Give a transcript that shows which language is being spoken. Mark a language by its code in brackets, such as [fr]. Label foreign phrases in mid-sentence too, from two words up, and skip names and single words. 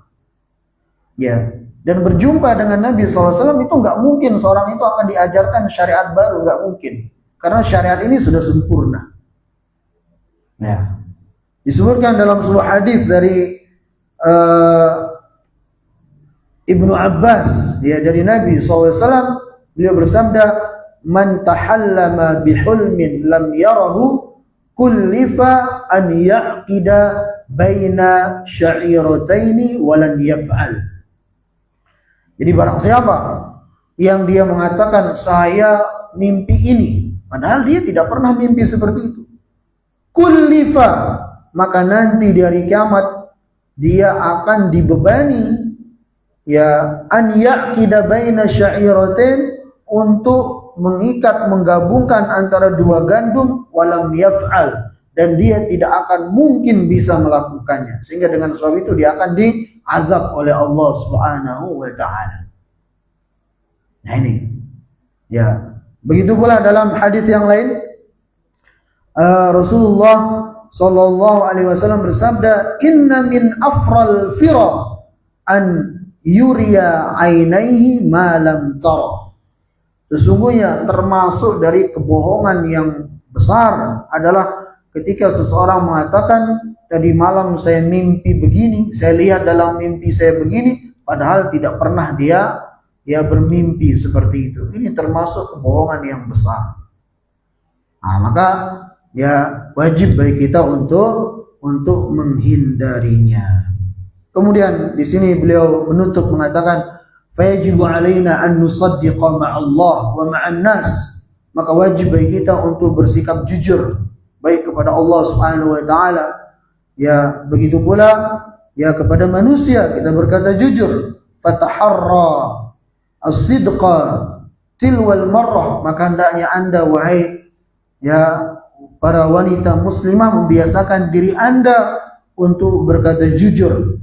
[id] Ya, dan berjumpa dengan Nabi [ar] صلى الله عليه وسلم [id] itu nggak mungkin seorang itu akan diajarkan syariat baru, nggak mungkin, karena syariat ini sudah sempurna. Ya, disebutkan dalam sebuah hadis dari Ibnu Abbas, dia dari Nabi SAW, beliau bersabda, [ar] "من تحلم بحلم لم يره كلف أن يعقد بين شعيرتين ولن يفعل." [id] Jadi barang siapa yang dia mengatakan saya mimpi ini, padahal dia tidak pernah mimpi seperti itu, kullifa, maka nanti di hari kiamat dia akan dibebani, ya, [ar] أن يعقد بين شعيرتين, [id] untuk mengikat, menggabungkan antara dua gandum, [ar] ولم يفعل, [id] dan dia tidak akan mungkin bisa melakukannya, sehingga dengan sebab itu dia akan diazab oleh Allah [ar] سبحانه وتعالى. [id] Nah ini, ya, begitu pula dalam hadis yang lain Rasulullah [ar] صلى الله عليه وسلم [id] bersabda, [ar] "إن من أفرى الفرى أن يري عينيه ما لم ترى." [id] Sesungguhnya termasuk dari kebohongan yang besar adalah ketika seseorang mengatakan tadi malam saya mimpi begini, saya lihat dalam mimpi saya begini, padahal tidak pernah dia bermimpi seperti itu. Ini termasuk kebohongan yang besar. Nah, maka ya wajib bagi kita untuk menghindarinya. Kemudian di sini beliau menutup mengatakan, [ar] فيجب علينا أن نصدق مع الله ومع الناس. [id] Maka wajib bagi kita untuk bersikap jujur baik kepada Allah [ar] سبحانه وتعالى, [id] ya begitu pula ya kepada manusia kita berkata jujur. [ar] فتحر الصدق طول المرة, [id] maka hendaknya Anda wahai ya para wanita muslimah membiasakan diri Anda untuk berkata jujur.